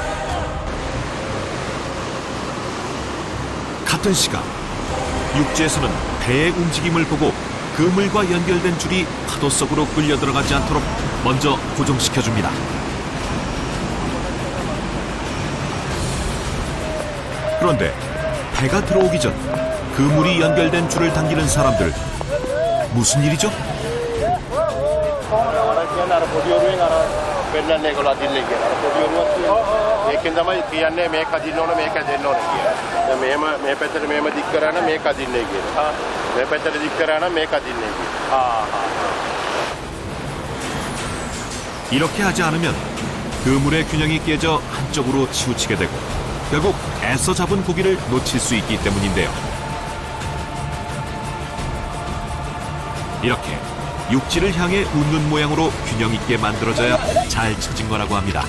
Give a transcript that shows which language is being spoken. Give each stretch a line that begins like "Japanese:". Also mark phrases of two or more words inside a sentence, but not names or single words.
Korean: 같은 시간 육지에서는 배의 움직임을 보고 그물과 연결된 줄이 파도 속으로 끌려 들어가지 않도록 먼저 고정시켜줍니다. 그런데 배가 들어오기 전 그물이 연결된 줄을 당기는 사람들, 무슨 일이죠?
Sinhala: ඒකෙන් තමයි කියන්නේ මේක අදින්න ඕන මේක දෙන්න ඕන කියලා. දැන් මෙහෙම මේ පැත්තට මෙහෙම දික් කරා නම් මේක අදින්නේ කියලා. මේ පැත්තට දික් කරා නම් මේක අදින්නේ කියලා.
Korean: 이렇게 하지 않으면 그물의 균형이 깨져 한쪽으로 치우치게 되고 결국 애써 잡은 고기를 놓칠 수 있기 때문인데요. 이렇게 육지를 향해 웃는 모양으로 균형 있게 만들어져야 잘 쳐진 거라고 합니다.